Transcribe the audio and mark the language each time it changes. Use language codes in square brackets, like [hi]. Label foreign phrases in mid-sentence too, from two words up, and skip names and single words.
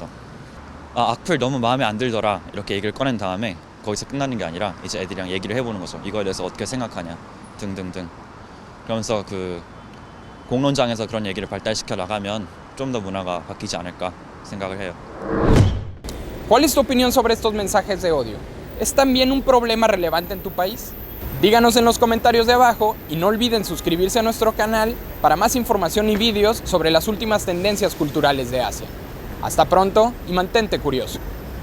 [ko] 악플 너무 마음에 안 들더라 이렇게 얘기를 꺼낸 다음에 거기서 끝나는 게 아니라 이제 애들이랑 얘기를 해보는 거죠. 이거에 대해서 어떻게 생각하냐 등등등. 그러면서 그 공론장에서 그런 얘기를 발달시켜 나가면 좀 더 문화가 바뀌지 않을까 생각을 해요. [es] ¿Cuál es tu opinión sobre estos mensajes de odio? ¿Es también un problema relevante en tu país? Díganos en los comentarios de abajo y no olviden suscribirse a nuestro canal para más información y vídeos sobre las últimas tendencias culturales de Asia. Hasta pronto y mantente curioso.